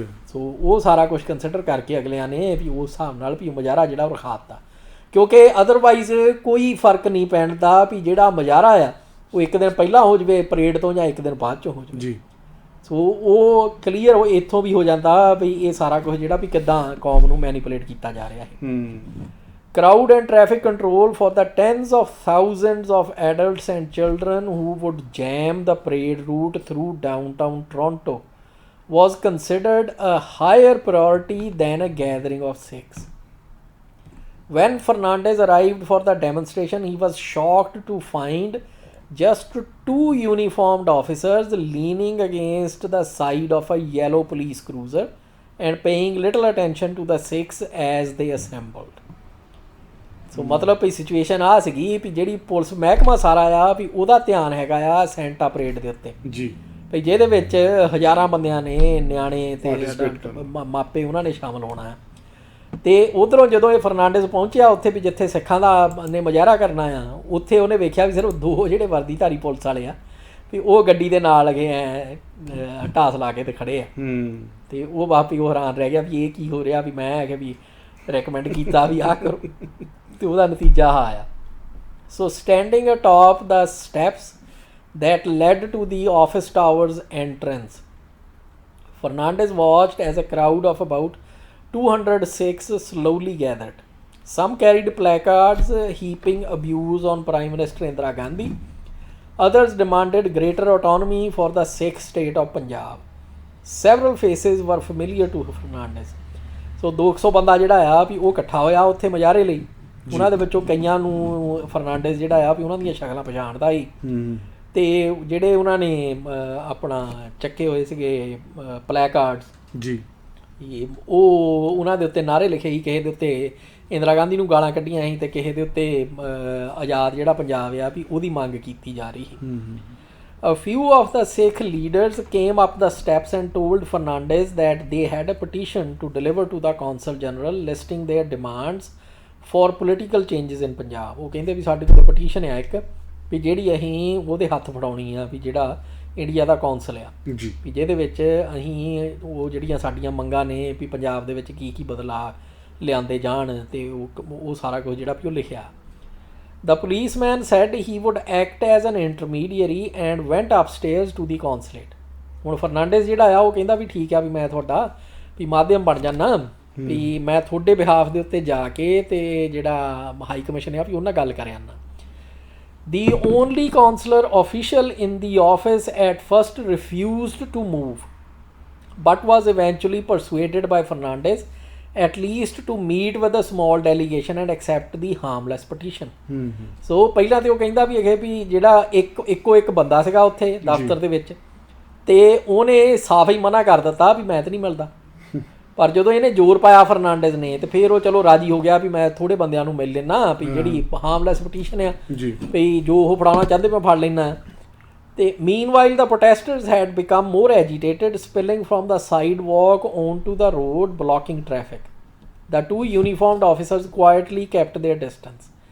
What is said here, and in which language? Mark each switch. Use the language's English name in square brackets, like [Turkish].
[Punjabi] ਸੋ ਉਹ ਸਾਰਾ ਕੁਝ ਕੰਸੀਡਰ ਕਰਕੇ ਅਗਲਿਆਂ ਨੇ ਵੀ ਉਸ ਹਿਸਾਬ ਨਾਲ ਵੀ ਮੁਜ਼ਾਹਰਾ ਜਿਹੜਾ ਉਹ ਰਖਾ ਦਿੱਤਾ, ਕਿਉਂਕਿ ਅਦਰਵਾਈਜ਼ ਕੋਈ ਫਰਕ ਨਹੀਂ ਪੈਂਦਾ ਵੀ ਜਿਹੜਾ ਮੁਜ਼ਾਹਰਾ ਆ ਉਹ ਇੱਕ ਦਿਨ ਪਹਿਲਾਂ ਹੋ ਜਾਵੇ ਪਰੇਡ ਤੋਂ ਜਾਂ ਇੱਕ ਦਿਨ ਬਾਅਦ 'ਚੋਂ ਹੋ ਜਾਵੇ ਜੀ। ਸੋ ਉਹ ਕਲੀਅਰ ਉਹ ਇੱਥੋਂ ਵੀ ਹੋ ਜਾਂਦਾ ਵੀ ਇਹ ਸਾਰਾ ਕੁਝ ਜਿਹੜਾ ਵੀ ਕਿੱਦਾਂ ਕੌਮ ਨੂੰ ਮੈਨੀਪੂਲੇਟ ਕੀਤਾ ਜਾ ਰਿਹਾ ਹੈ। [English] Crowd and traffic control for the tens of thousands of adults and children who would jam the parade route through downtown Toronto was considered a higher priority than a gathering of Sikhs. When Fernandez arrived for the demonstration, he was shocked to find just 2 uniformed officers leaning against the side of a yellow police cruiser and paying little attention to the Sikhs as they assembled. [Punjabi] ਸੋ ਮਤਲਬ ਵੀ situation ਆ ਸੀਗੀ ਵੀ ਜਿਹੜੀ police ਮਹਿਕਮਾ ਸਾਰਾ ਆ ਵੀ ਉਹਦਾ ਧਿਆਨ ਹੈਗਾ ਆ ਸੈਂਟਾ ਪਰੇਡ ਦੇ ਉੱਤੇ ਜੀ, ਵੀ ਜਿਹਦੇ ਵਿੱਚ ਹਜ਼ਾਰਾਂ ਬੰਦਿਆਂ ਨੇ, ਨਿਆਣੇ ਤੇ ਮਾਪੇ ਉਹਨਾਂ ਨੇ ਸ਼ਾਮਲ ਹੋਣਾ ਹੈ। ਤੇ ਉਧਰੋਂ ਜਦੋਂ ਇਹ ਫਰਨਾਂਡਿਸ ਪਹੁੰਚਿਆ ਉੱਥੇ ਵੀ ਜਿੱਥੇ ਸਿੱਖਾਂ ਦਾ ਨੇ ਮੁਜ਼ਾਹਰਾ ਕਰਨਾ ਆ, ਉੱਥੇ ਉਹਨੇ ਵੇਖਿਆ ਵੀ ਸਿਰਫ 2 ਜਿਹੜੇ ਵਰਦੀਧਾਰੀ ਪੁਲਿਸ ਵਾਲੇ ਆ ਵੀ ਉਹ ਗੱਡੀ ਦੇ ਨਾਲ ਲੱਗੇ ਐ ਢਾਸ ਲਾ ਕੇ ਤੇ ਖੜੇ ਆ। ਤੇ ਉਹ ਵਾਪੀ ਉਹ ਹੈਰਾਨ ਰਹਿ ਗਿਆ ਵੀ ਇਹ ਕੀ ਹੋ ਰਿਹਾ, ਵੀ ਮੈਂ ਹੈਗਾ ਵੀ ਰეკਮੈਂਡ ਕੀਤਾ ਵੀ ਆਹ ਕਰੋ, ਤੇ ਉਹਦਾ ਨਤੀਜਾ ਆਹ ਆਇਆ। [English] So standing atop the steps that led to the office tower's entrance, Fernandez watched as a crowd of about 200 Sikhs slowly gathered. Some carried placards heaping abuse on Prime Minister Indira Gandhi. Others demanded greater autonomy for the Sikh state of Punjab. Several faces were familiar to Fernandez. [Punjabi] So 200 ਬੰਦਾ ਜਿਹੜਾ ਆ ਵੀ ਉਹ ਇਕੱਠਾ ਹੋਇਆ ਉੱਥੇ ਮੁਜ਼ਾਹਰੇ ਲਈ। ਉਹਨਾਂ ਦੇ ਵਿੱਚੋਂ ਕਈਆਂ ਨੂੰ ਫਰਨਾਂਡਿਸ ਜਿਹੜਾ ਆ ਵੀ ਉਹਨਾਂ ਦੀਆਂ ਸ਼ਕਲਾਂ ਪਛਾਣਦਾ ਸੀ। ਤੇ ਜਿਹੜੇ ਉਹਨਾਂ ਨੇ ਆਪਣਾ ਚੱਕੇ ਹੋਏ ਸੀਗੇ ਪਲੈਕਾਰਡਸ ਜੀ, ਉਹ ਉਹਨਾਂ ਦੇ ਉੱਤੇ ਨਾਅਰੇ ਲਿਖੇ ਸੀ। ਕਿਸੇ ਦੇ ਉੱਤੇ ਇੰਦਰਾ ਗਾਂਧੀ ਨੂੰ ਗਾਲਾਂ ਕੱਢੀਆਂ ਸੀ ਤੇ ਕਿਸੇ ਦੇ ਉੱਤੇ ਆਜ਼ਾਦ ਜਿਹੜਾ ਪੰਜਾਬ ਆ ਵੀ ਉਹਦੀ ਮੰਗ ਕੀਤੀ ਜਾ ਰਹੀ ਸੀ। [English] A few of the Sikh leaders came up the steps and told Fernandez that they had a petition to deliver to the Consul General listing their demands for political changes in Punjab. [Punjabi] ਉਹ ਕਹਿੰਦੇ ਵੀ ਸਾਡੇ ਕੋਲ petition ਆ ਇੱਕ ਵੀ ਜਿਹੜੀ ਅਸੀਂ ਉਹਦੇ ਹੱਥ ਫੜਾਉਣੀ ਆ ਵੀ ਜਿਹੜਾ ਇੰਡੀਆ ਦਾ ਕੌਂਸਲ ਆ ਜੀ, ਵੀ ਜਿਹਦੇ ਵਿੱਚ ਅਸੀਂ ਉਹ ਜਿਹੜੀਆਂ ਸਾਡੀਆਂ ਮੰਗਾਂ ਨੇ ਵੀ ਪੰਜਾਬ ਦੇ ਵਿੱਚ ਕੀ ਬਦਲਾਅ ਲਿਆਂਦੇ ਜਾਣ ਤੇ ਉਹ ਸਾਰਾ ਕੁਝ ਜਿਹੜਾ ਵੀ ਉਹ ਲਿਖਿਆ। [English] The policeman said he would act as an intermediary and went upstairs to the consulate. [Punjabi] ਹੁਣ ਫਰਨਾਂਡਿਸ ਜਿਹੜਾ ਆ ਉਹ ਕਹਿੰਦਾ ਵੀ ਠੀਕ ਆ ਵੀ ਮੈਂ ਤੁਹਾਡਾ ਵੀ ਮਾਧਿਅਮ ਬਣ ਜਾਣਾ, ਵੀ ਮੈਂ ਤੁਹਾਡੇ ਬਿਹਾਫ ਦੇ ਉੱਤੇ ਜਾ ਕੇ ਤੇ ਜਿਹੜਾ ਹਾਈ ਕਮਿਸ਼ਨ ਆ ਵੀ ਉਹਨਾਂ ਗੱਲ ਕਰ ਆਉਣਾ। [English] The only consular official in the office at first refused to move, but was eventually persuaded by Fernandez at least to meet with a small delegation and accept the harmless petition. [Punjabi] So ਪਹਿਲਾਂ ਤੇ ਉਹ ਕਹਿੰਦਾ ਵੀ ਇਹ ਵੀ ਜਿਹੜਾ ਇੱਕੋ ਇੱਕ ਬੰਦਾ ਸੀਗਾ ਉੱਥੇ ਦਫ਼ਤਰ ਦੇ ਵਿੱਚ ਤੇ ਉਹਨੇ ਸਾਫ਼ ਹੀ ਮਨਾ ਕਰ ਦਿੱਤਾ ਵੀ ਮੈਂ ਤਾਂ ਨਹੀਂ ਮਿਲਦਾ। ਪਰ ਜਦੋਂ ਇਹਨੇ ਜ਼ੋਰ ਪਾਇਆ ਫਰਨਾਂਡਿਸ ਨੇ ਤੇ ਫਿਰ ਉਹ ਚਲੋ ਰਾਜੀ ਹੋ ਗਿਆ ਵੀ ਮੈਂ ਥੋੜੇ ਬੰਦਿਆਂ ਨੂੰ ਮਿਲ ਲੈਣਾ ਵੀ ਜਿਹੜੀ ਹਾਰਮਲੈਸ ਪਟੀਸ਼ਨ ਆ ਵੀ ਜੋ ਉਹ ਫੜਾਉਣਾ ਚਾਹੁੰਦੇ ਮੈਂ ਫੜ ਲੈਣਾ। ਤੇ [English] meanwhile the protesters had become more agitated, spilling from the sidewalk onto the road, blocking traffic. The two uniformed officers quietly kept their distance.